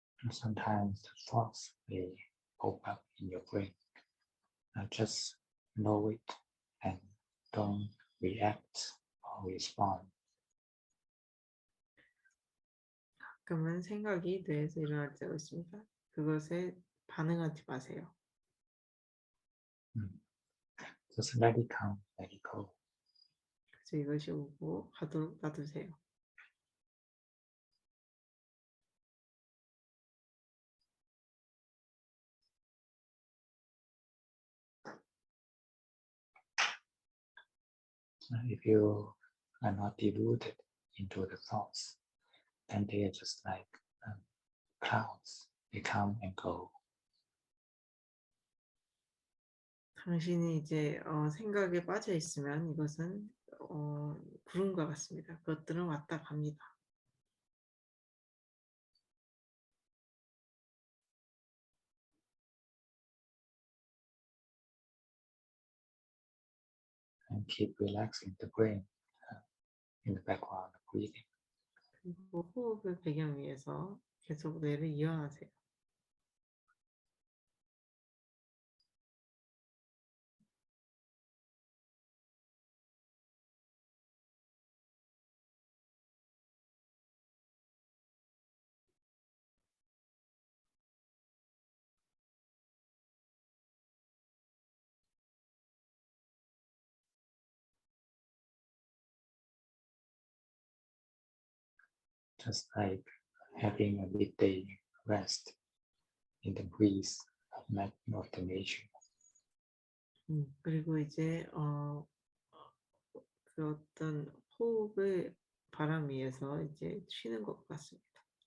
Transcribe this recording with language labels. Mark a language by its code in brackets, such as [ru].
[en] Sometimes the thoughts may pop up in your brain. Just know it and don't react or respond. [ko] 가끔은 생각이 뇌에서 일어날 때가 있습니다. 그것에 반응하지 마세요. [en] Just let it come, let it go. [ko] 그래서 이것이 오고 가도록 놔두세요. [en] If you are not deluded into the thoughts, then they are just like clouds. They come and go. [ko] 당신이 이제 생각에 빠져 있으면 이것은 구름과 같습니다. 그것들은 왔다 갑니다. [en] And keep relaxing the brain in the background of breathing. [ko] 그리고 호흡을 배경 위해서 계속 뇌를 이완하세요. [en] Just like having a midday rest in the breeze of the nature. [ko] 그리고 이제 그 어떤 호흡을 바람 위에서 이제 쉬는 것 같습니다.